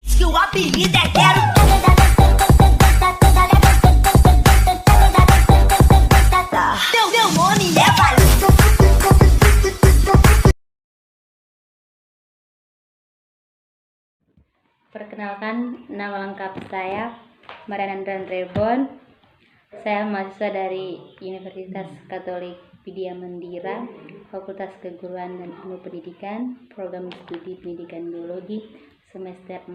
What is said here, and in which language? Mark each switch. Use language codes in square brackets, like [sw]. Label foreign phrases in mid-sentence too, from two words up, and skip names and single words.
[pt] que o apelido é Quero. Teu nome é Valente. [id] Perkenalkan, nama lengkap saya Marianandra Rebon. Saya mahasiswa dari Universitas Katolik Widya Mandira, Fakultas Keguruan dan Ilmu Pendidikan, Program Studi Pendidikan Biologi, semester 4.